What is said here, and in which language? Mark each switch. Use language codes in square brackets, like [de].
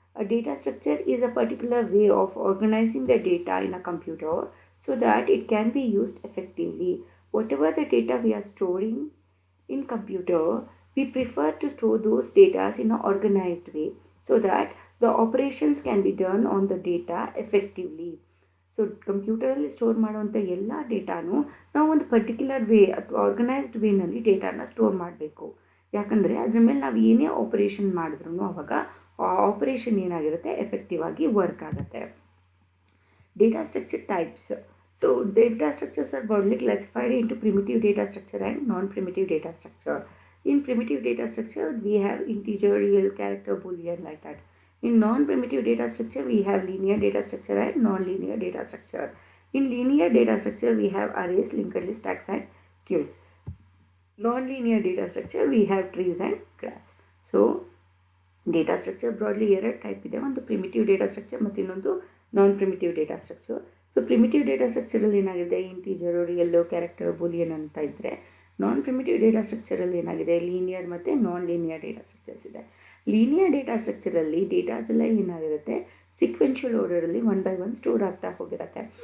[en] A data structure is a particular way of organizing the data in a computer so that it can be used effectively. Whatever the data we are storing in computer, we prefer to store those data in an organized way so that the operations can be done on the data effectively. [kn] So ಕಂಪ್ಯೂಟರಲ್ಲಿ store ಮಾಡುವಂಥ ಎಲ್ಲ ಡೇಟಾನು ನಾವು ಒಂದು particular way ಅಥವಾ organised ವೇನಲ್ಲಿ ಡೇಟಾನ store ಮಾಡಬೇಕು. ಯಾಕಂದರೆ ಅದ್ರ ಮೇಲೆ ನಾವು ಏನೇ ಆಪರೇಷನ್ ಮಾಡಿದ್ರೂ ಅವಾಗ ಆ ಆಪರೇಷನ್ ಏನಾಗಿರುತ್ತೆ ಎಫೆಕ್ಟಿವ್ ಆಗಿ ವರ್ಕ್ ಆಗುತ್ತೆ. Data structure types. [en] So data structures are broadly classified into primitive data structure and non-primitive data structure. In primitive data structure, we have integer, real, character, boolean, like that. In non-primitive data structure, we have linear data structure and non-linear data structure. In linear data structure, we have arrays, linked list, stacks and queues. Non-linear data structure, we have trees and graphs. So, data structure broadly [kn] ಎರಡು type ಇದೆ. ಒಂದು primitive data structure ಮತ್ತು ಇನ್ನೊಂದು ನಾನ್ primitive data structure. So primitive data ಸ್ಟ್ರಕ್ಚರಲ್ಲಿ ಏನಾಗಿದೆ, integer, real, character, Boolean ಅಂತ ಇದ್ದರೆ, ನಾನ್ primitive data ಸ್ಟ್ರಕ್ಚರಲ್ಲಿ ಏನಾಗಿದೆ, linear ಮತ್ತು ನಾನ್ ಲೀನಿಯರ್ ಡೇಟಾ ಸ್ಟ್ರಕ್ಚರ್ಸ್ ಇದೆ. ಲೀನಿಯರ್ ಡೇಟಾ ಸ್ಟ್ರಕ್ಚರಲ್ಲಿ ಡೇಟಾಸ್ ಎಲ್ಲ ಏನಾಗಿರುತ್ತೆ, ಸೀಕ್ವೆನ್ಷಿಯಲ್ ಆರ್ಡರಲ್ಲಿ 1 by 1 ಸ್ಟೋರ್ ಆಗ್ತಾ ಹೋಗಿರುತ್ತೆ.